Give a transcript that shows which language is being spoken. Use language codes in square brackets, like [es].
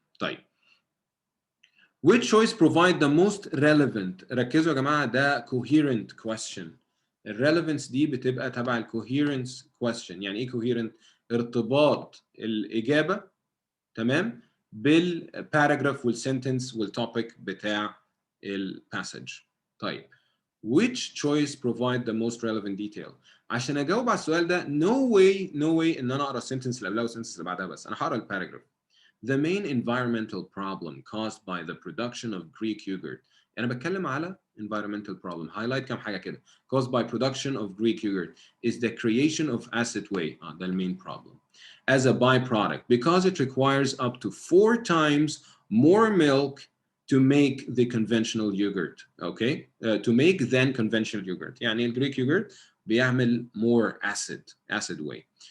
[en] طيب which choice provide the most relevant. [ar] ركزوا يا جماعة ده [en] coherent question. [ar] الريليفنس دي بتبقى تبع الكوهيرنس question. يعني ايه coherent؟ ارتباط الإجابة تمام بالباراجراف والسنتنس والتوبيك بتاع الباسج. [en] طيب which choice provide the most relevant detail. [ar] عشان اجاوب على السؤال ده [en] no way [ar] ان انا اقرا السنتنس اللي قبلها والسنتنس اللي بعدها بس. انا هقرا الباراجراف. [en] The main environmental problem caused by the production of Greek yogurt. [ar] أنا بتكلم على [en] environmental problem. [ar] Highlight كم حاجة كده. [en] Caused by production of Greek yogurt is the creation of acetway. ده main problem. As a byproduct because it requires up to 4 times more milk to make the conventional yogurt. Okay? To make than conventional yogurt. [ar] يعني الجريك [en] yogurt بيعمل more acid way.